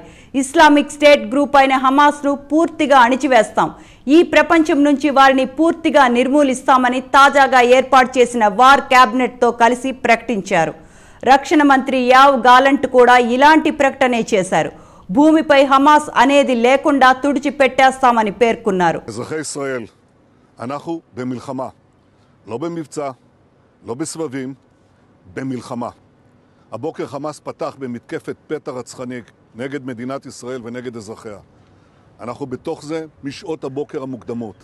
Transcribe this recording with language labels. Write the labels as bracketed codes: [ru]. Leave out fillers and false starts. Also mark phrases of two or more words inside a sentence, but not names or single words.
[te] ఇస్లామిక్ స్టేట్ గ్రూప్ అయిన హమాస్ను పూర్తిగా అణిచివేస్తాం, ఈ ప్రపంచం నుంచి వారిని పూర్తిగా నిర్మూలిస్తామని తాజాగా ఏర్పాటు చేసిన వార్ క్యాబినెట్తో కలిసి ప్రకటించారు. రక్షణ మంత్రి యావ్ గాలంట్ కూడా ఇలాంటి ప్రకటనే చేశారు. భూమిపై హమాస్ అనేది లేకుండా తుడిచిపెట్టేస్తామని పేర్కొన్నారు. [he] הבוקר חמאס פתח במתקפת פתע רצחנית נגד מדינת ישראל ונגד אזרחיה. אנחנו בתוך זה משעות הבוקר המוקדמות.